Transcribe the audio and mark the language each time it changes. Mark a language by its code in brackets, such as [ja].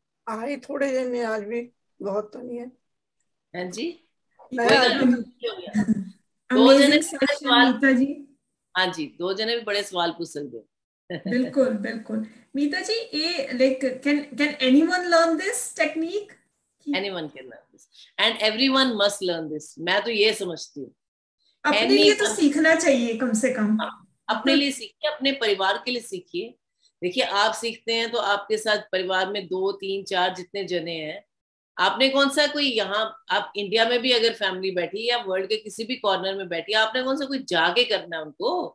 [hi] आई थोड़े दिन में, आज भी बहुत तो नहीं है। हाँ जी, दो जने जी, हाँ जी, 2 जने भी बड़े सवाल पूछ सकते हैं। बिल्कुल। [en] मीता जी, ये like can anyone learn this technique Anyone can learn this and everyone must learn this. [hi] मैं तो ये समझती हूँ अपने लिए तो सीखना चाहिए कम से कम। अपने लिए सीखिए, अपने परिवार के लिए सीखिए। देखिए आप सीखते हैं तो आपके साथ परिवार में 2, 3, 4 जितने जने हैं, आपने कौन सा कोई यहाँ, आप इंडिया में भी अगर फैमिली बैठी या वर्ल्ड के किसी भी कॉर्नर में बैठी, आपने कौन सा कोई जाके करना है उनको।